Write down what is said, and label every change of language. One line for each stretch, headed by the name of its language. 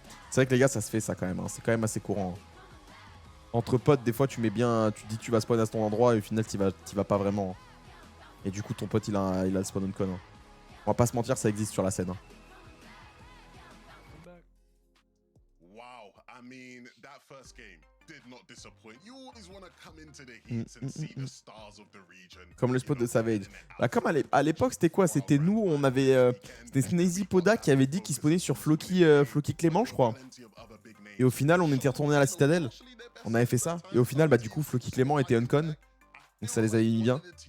French: C'est vrai que les gars, ça se fait ça quand même. Hein. C'est quand même assez courant. Hein. Entre potes, des fois, tu mets bien, tu dis que tu vas spawn à ton endroit et au final, t'y vas pas vraiment. Et du coup, ton pote, il a le spawn on con. Hein. On va pas se mentir, ça existe sur la scène. Hein.
English: Wow, I mean, that first game did not disappoint. You always want to come into the heats and see the stars of the region.
French: Comme le spot de Savage. Bah, comme à l'époque, c'était quoi? C'était nous, on avait... c'était Snazy Poda qui avait dit qu'il spawnait sur Floki Clément, je crois. Et au final, on était retourné à la Citadelle. On avait fait ça. Et au final, bah du coup, Floki Clément était uncon. Donc ça les avait mis bien.